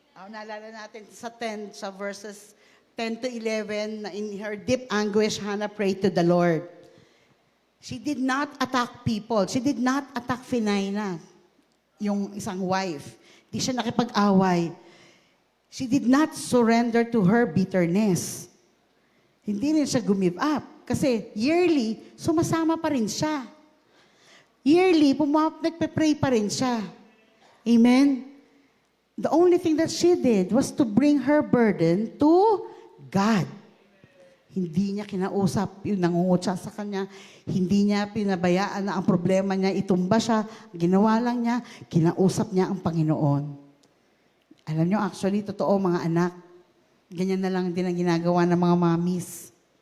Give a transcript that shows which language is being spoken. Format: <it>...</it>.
<tl>Naalala natin sa</tl> <en>verses 10 to 11,</en> <tl>na</tl> <en>in her deep anguish, Hannah prayed to the Lord. She did not attack people. She did not attack Phinehas,</en> <tl>yung isang wife. Di siya nakipag-away.</tl> <en>She did not surrender to her bitterness.</en> <tl>Hindi rin siya gumive up. Kasi yearly, sumasama pa rin siya. Yearly, nagpe-pray pa rin siya. Amen?</tl> <en>The only thing that she did was to bring her burden to God.</en> <tl>Hindi niya kinausap yung nangungutya sa kanya. Hindi niya pinabayaan na ang problema niya, itumba siya. Ginawa lang niya, kinausap niya ang Panginoon. Alam nyo,</tl> <en>actually,</en> <tl>totoo mga anak, ganyan na lang din ang ginagawa ng mga mamis.</tl>